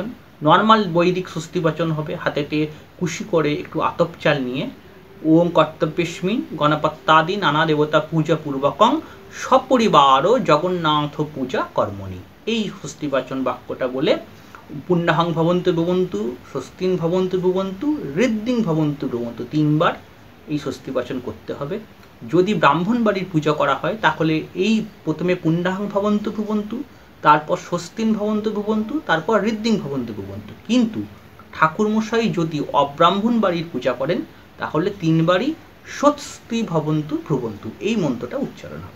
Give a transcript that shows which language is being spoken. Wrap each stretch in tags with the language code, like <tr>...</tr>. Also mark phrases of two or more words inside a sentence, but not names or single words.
<bn>নর্মাল বৈদিক স্বস্তি বাচন হবে, হাতেতে কুশি করে একটু আতপ চাল নিয়ে</bn> <sa>ওং কর্তব্যস্মিন গণপত্যাদি নানা দেবতা পূজা পূর্বকং সপরিবার জগন্নাথ পূজা কর্মণি,</sa> <bn>এই স্বস্তিবাচন বাক্যটা বলে</bn> <sa>পুণ্যাহং ভবন্তু ভবন্তু, স্বস্তিন ভবন্তু ভবন্তু, ঋদ্ধিং ভবন্তু ভবন্তু</sa> <bn>3 বার এই স্বস্তিবাচন করতে হবে। যদি ব্রাহ্মণ বাড়ির পূজা করা হয় তাহলে এই প্রথমে</bn> <sa>পুণ্যাহং ভবন্তু ভবন্তু, তারপর স্বস্তিন ভবন্তু ভবন্তু, তারপর ঋদ্ধিং ভবন্তু ভবন্তু।</sa> <bn>কিন্তু ঠাকুরমশাই যদি অব্রাহ্মণ বাড়ির পূজা করেন তাহলে 3 বারই</bn> <sa>স্বস্তি ভবন্তু ভবন্তু</sa> <bn>এই মন্ত্রটা উচ্চারণ হবে।</bn>